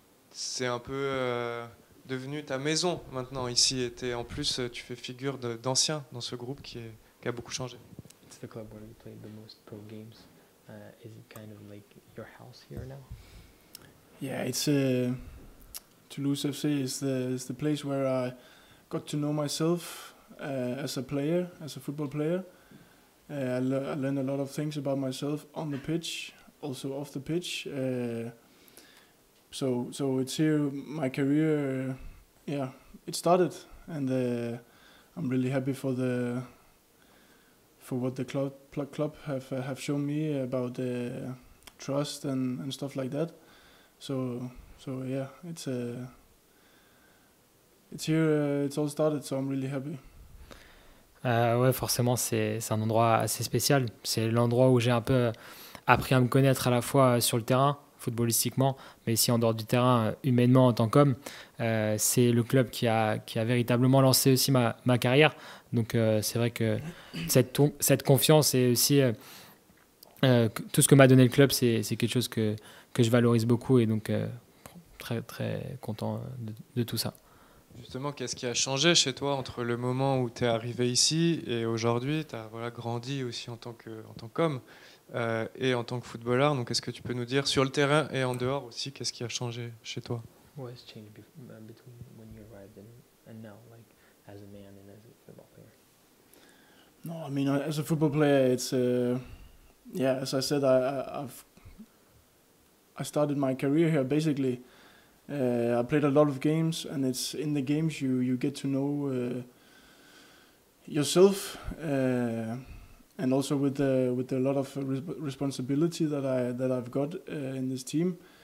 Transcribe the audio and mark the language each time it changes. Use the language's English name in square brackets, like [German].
[French] C'est un peu devenu ta maison maintenant ici. Et en plus, tu fais figure d'ancien dans ce groupe qui a beaucoup changé. [English] It's the club where you played the most pro games. Is it kind of like your house here now? Yeah, it's Toulouse FC is the place where I got to know myself as a player, as a football player. I learned a lot of things about myself on the pitch, also off the pitch. So it's here my career. It started, and I'm really happy for what the club have shown me about trust and stuff like that. So yeah, it's here. It's all started, so I'm really happy. [French] Ouais, forcément, c'est un endroit assez spécial. C'est l'endroit où j'ai un peu appris à me connaître à la fois sur le terrain, footballistiquement, mais aussi en dehors du terrain, humainement en tant qu'homme. C'est le club qui a véritablement lancé aussi ma carrière. Donc c'est vrai que cette confiance et aussi tout ce que m'a donné le club, c'est quelque chose que je valorise beaucoup et donc très, très content de tout ça. Justement, qu'est-ce qui a changé chez toi entre le moment où tu es arrivé ici et aujourd'hui? Tu as grandi aussi en tant qu'homme et en tant que footballeur. Donc, est-ce que tu peux nous dire sur le terrain et en dehors aussi, qu'est-ce qui a changé chez toi? [English] What has changed between when you arrived and now, like as a man and as a football player? No, I mean as a football player, it's as I said, I started my career here basically. I played a lot of games, and it's in the games you get to know yourself, and also with a lot of responsibility that I've got in this team.